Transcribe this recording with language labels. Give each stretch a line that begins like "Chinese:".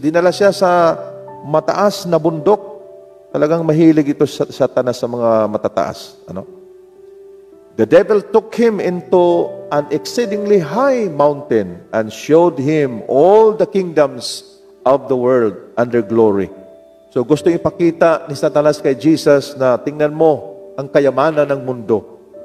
Filipino: Dinala siya sa mataas na bundok. Talagang mahilig ito Satanas sa mga matataas.
English: The devil took him into an exceedingly high mountain and showed him all the kingdoms of the world under glory.
Filipino: So gusto ipakita ni Satanas kay Jesus na tingnan mo ang kayamanan ng mundo.